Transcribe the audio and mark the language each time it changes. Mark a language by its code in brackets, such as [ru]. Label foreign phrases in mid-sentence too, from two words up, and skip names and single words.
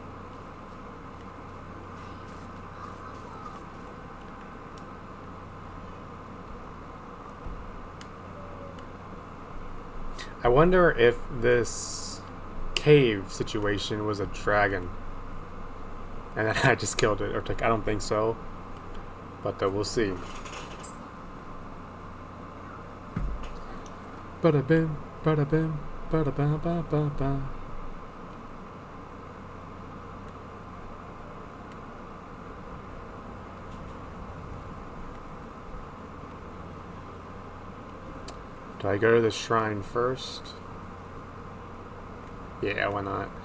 [en] I wonder if this cave situation was a dragon. And then I just killed it. Or I don't think so. But we'll see. Bada bim, bada bim, bada ba ba ba ba. Do I go to the shrine first? Yeah, why not?